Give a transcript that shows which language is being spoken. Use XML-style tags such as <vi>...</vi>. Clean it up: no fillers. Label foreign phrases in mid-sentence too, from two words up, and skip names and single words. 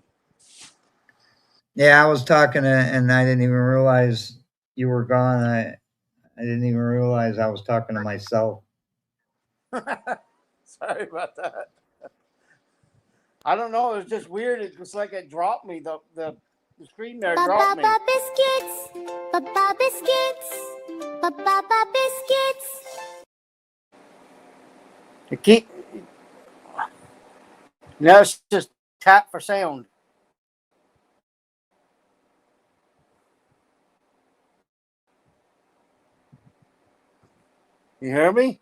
<en>Yeah, I was talking and I didn't even realize you were gone. I didn't even realize I was talking to myself. Sorry about that. I don't know. It was just weird. It was like it dropped me. The screen there dropped me. Ba-ba-ba biscuits, ba-ba biscuits, ba-ba-ba biscuits. It keep. Now it's just tap for sound. You hear me?</en>